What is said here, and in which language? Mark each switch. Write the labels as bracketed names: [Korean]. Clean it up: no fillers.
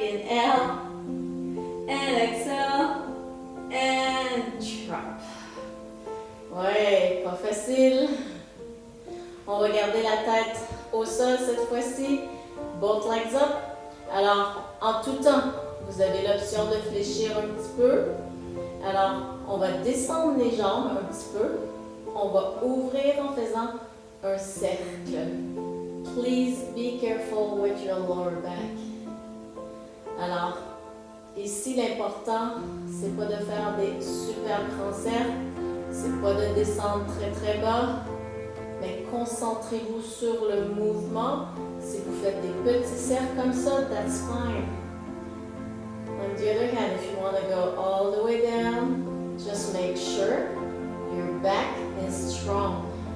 [English] Inhale, and exhale, and drop. [French] Ouais, pas facile. On va garder la tête au sol cette fois-ci. [English] Both legs up. [French] Alors, en tout temps, vous avez l'option de fléchir un petit peu. Alors, on va descendre les jambes un petit peu. On va ouvrir en faisant un cercle. [English] Please be careful with your lower back. [French] Alors, ici, l'important, c'est pas de faire des super grands cercles. C'est pas de descendre très très bas. Mais concentrez-vous sur le mouvement. Si vous faites des petits cercles comme ça, [English] that's fine. On the other hand, if you want to go all the way down, just make sure your back is strong.